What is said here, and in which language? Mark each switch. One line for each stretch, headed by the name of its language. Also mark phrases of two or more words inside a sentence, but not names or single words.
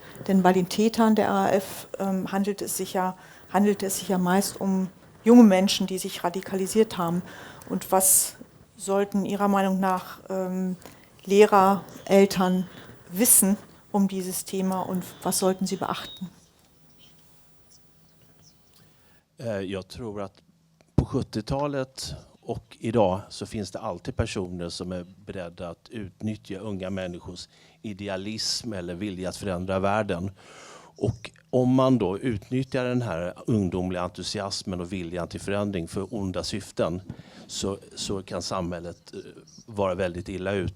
German: Denn bei den Tätern der RAF handelt es sich ja meist um junge Menschen, die sich radikalisiert haben. Und was sollten Ihrer Meinung nach Lehrer, Eltern wissen um dieses Thema und was sollten sie beachten?
Swedish: Jag tror att på 70-talet och idag så finns det alltid personer som är beredda att utnyttja unga människors idealism eller vilja att förändra världen. Och om man då utnyttjar den här ungdomliga entusiasmen och viljan till förändring för onda syften så kan samhället vara väldigt illa ute.